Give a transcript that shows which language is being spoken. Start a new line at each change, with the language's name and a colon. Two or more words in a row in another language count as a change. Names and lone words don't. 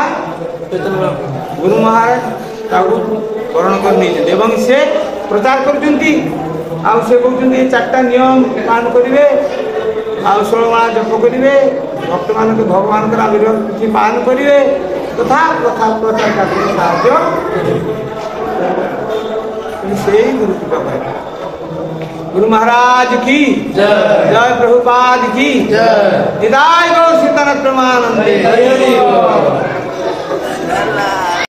Odia: ଗୁରୁ ମହାରାଜ ତାକୁ ବରଣ କରି ନେଇଛନ୍ତି ଏବଂ ସେ ପ୍ରଚାର କରୁଛନ୍ତି। ଆଉ ସେ କହୁଛନ୍ତି ଏ 4ଟା ନିୟମ ପାଳନ କରିବେ ଆଉ 16 ମାଳ ଜପ କରିବେ ଭକ୍ତମାନଙ୍କୁ ଭଗବାନଙ୍କର ଆବିର୍ଭାବ କିଛି ପାଳନ କରିବେ ତଥା ପ୍ରଚାର କାର୍ଯ୍ୟରେ ସାହାଯ୍ୟ
Bangla: সেই গুরু কৃপা পাই। গুরু মহারাজ কি জয় প্রভুপাদ কি জয়। নিতাই গৌর সীতানাথ প্রেমানন্দে।